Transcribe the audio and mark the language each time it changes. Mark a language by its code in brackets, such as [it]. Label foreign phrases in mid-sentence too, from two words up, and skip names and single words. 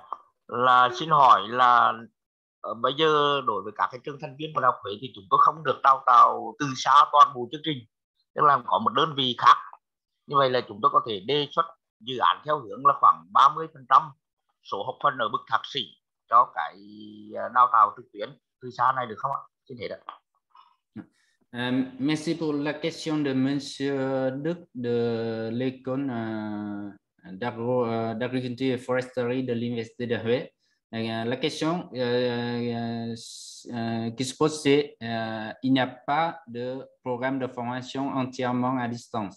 [vi] Là xin hỏi là bây giờ đối với các trường thành viên của Đại học Huế thì chúng tôi không được đào tạo từ xa toàn bộ chương trình, tức là có một đơn vị khác. Như vậy là chúng tôi có thể đề xuất dự án theo hướng là khoảng 30% số học phần ở bậc thạc sĩ cho cái đào tạo trực tuyến từ xa này được không ạ? Xin hết ạ. [fr] Merci pour la question de Monsieur Đức de l'école d'agriculture et foresterie de l'Université de Huế. La question qui se pose, c'est il n'y a pas de programme de formation entièrement à distance.